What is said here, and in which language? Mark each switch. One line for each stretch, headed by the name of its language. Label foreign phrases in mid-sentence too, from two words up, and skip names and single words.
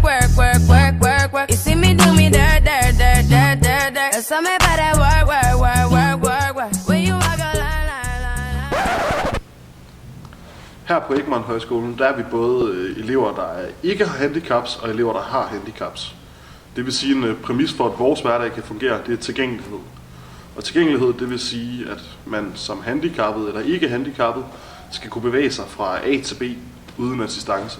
English: You see me do me dirt. You saw me better work. When you walk a line.
Danish: Her på Egmont Højskolen, der er vi både elever, der ikke har handicaps, og elever, der har handicaps. Det vil sige, en præmis for, at vores hverdag kan fungere, det er tilgængelighed. Og tilgængelighed, det vil sige, at man som handicappet eller ikke handicappet skal kunne bevæge sig fra A til B uden assistance.